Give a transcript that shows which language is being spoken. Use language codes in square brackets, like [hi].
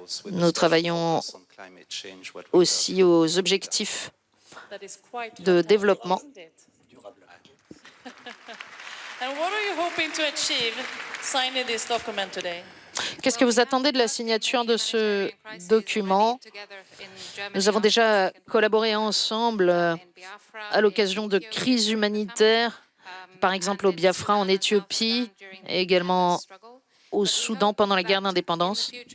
[fr] Nous travaillons aussi aux objectifs de développement. [en] And what are you hoping to achieve signing this document today? [fr] Qu'est-ce que vous attendez de la signature de ce document? Nous avons déjà collaboré ensemble à l'occasion de crises humanitaires, par exemple au Biafra en Éthiopie et également au Soudan pendant la guerre d'indépendance.